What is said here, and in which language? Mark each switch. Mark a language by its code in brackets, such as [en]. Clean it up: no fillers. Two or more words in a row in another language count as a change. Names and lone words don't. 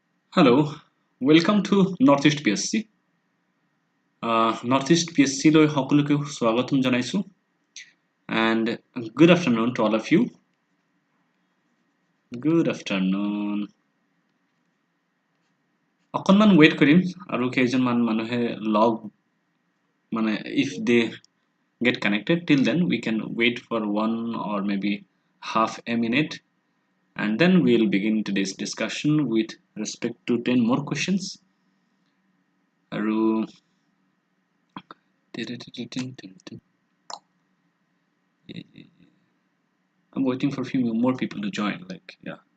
[en] Hello, welcome to Northeast PSC. Northeast PSC [as] লৈ সকলোকে স্বাগতম জনাইছো [en] and good afternoon to all of you. Good afternoon. [as] অকণমান wait কৰিম আৰু কেইজনমান মানুহে log মানে [en] if they get connected till then we can wait for 1 or maybe half a minute and then we'll begin today's discussion with respect to 10 more questions. আৰু I'm waiting for a few more people to join, like, yeah.